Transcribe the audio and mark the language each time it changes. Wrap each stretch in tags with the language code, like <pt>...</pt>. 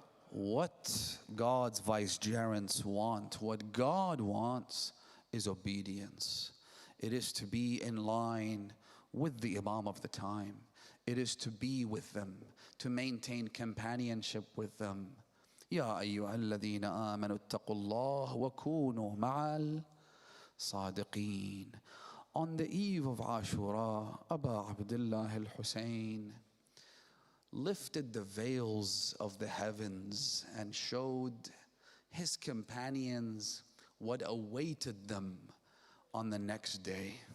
<en>what God's vicegerents want, what God wants is obedience. It is to be in line with the Imam of the time. It is to be with them, to maintain companionship with them.</en> <ar>يا أيها الذين آمنوا اتقوا الله وكونوا مع الصادقين.</ar> <en>On the eve of Ashura, Aba Abdullah al-Hussein lifted the veils of the heavens and showed his companions what awaited them on the next day.</en>